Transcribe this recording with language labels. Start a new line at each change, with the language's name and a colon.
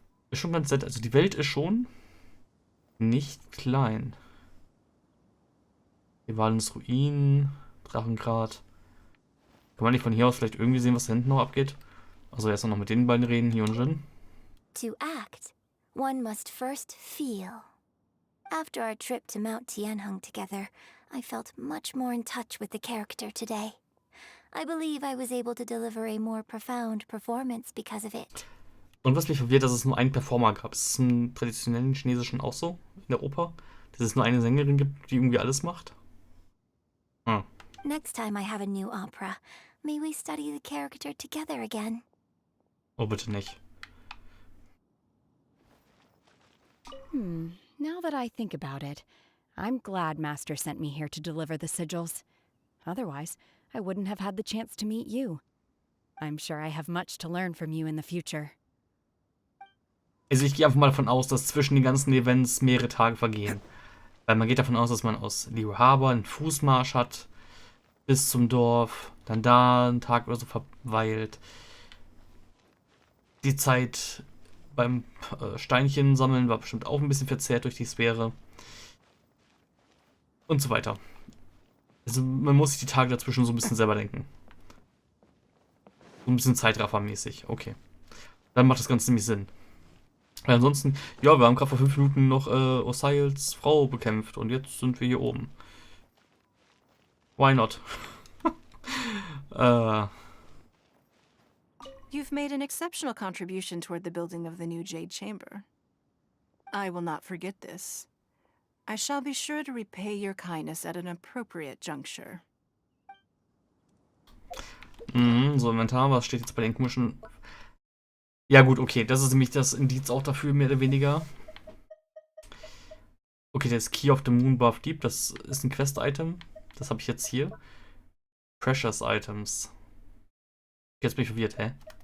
German: Ist schon ganz nett. Also die Welt ist schon nicht klein. Rivalens Ruinen, Drachengrad. Kann man nicht von hier aus vielleicht irgendwie sehen, was da hinten noch abgeht? Also erst noch mit den beiden reden, hier und Jin.
English: To act, one must first feel. After our trip to Mount Tianheng together, I felt much more in touch with the character today. I believe I was able to deliver a more profound performance because of it.
German: Und was mich verwirrt, dass es nur einen Performer gab. Ist es im traditionellen Chinesischen auch so? In der Oper? Dass es nur eine Sängerin gibt, die irgendwie alles macht? Hm.
English: Next time I have a new opera, may we study the character together again.
German: Oh, bitte nicht.
English: Now that I think about it, I'm glad Master sent me here to deliver the sigils. Otherwise, I wouldn't have had the chance to meet you. I'm sure I have much to learn from you in the future.
German: Also ich gehe einfach mal davon aus, dass zwischen den ganzen Events mehrere Tage vergehen. Weil man geht davon aus, dass man aus Liyue Harbor einen Fußmarsch hat bis zum Dorf, dann da einen Tag oder so verweilt. Die Zeit beim Steinchen sammeln war bestimmt auch ein bisschen verzerrt durch die Sphäre. Und so weiter. Also man muss sich die Tage dazwischen so ein bisschen selber denken. So ein bisschen Zeitraffermäßig. Okay. Dann macht das Ganze nämlich Sinn. Weil ansonsten, ja, wir haben gerade vor 5 Minuten noch Osails Frau bekämpft und jetzt sind wir hier oben.
English: Why not? You've made an exceptional contribution toward the building of the new Jade Chamber. I will not forget this. I shall be sure to repay your kindness at an appropriate juncture.
German: So, Inventar, was steht jetzt bei den komischen... Ja gut, okay, das ist nämlich das Indiz auch dafür, mehr oder weniger. Okay, das Key of the Moon Buff Deep, das ist ein Quest-Item. Das habe ich jetzt hier. Precious Items. Jetzt bin ich verwirrt, hä?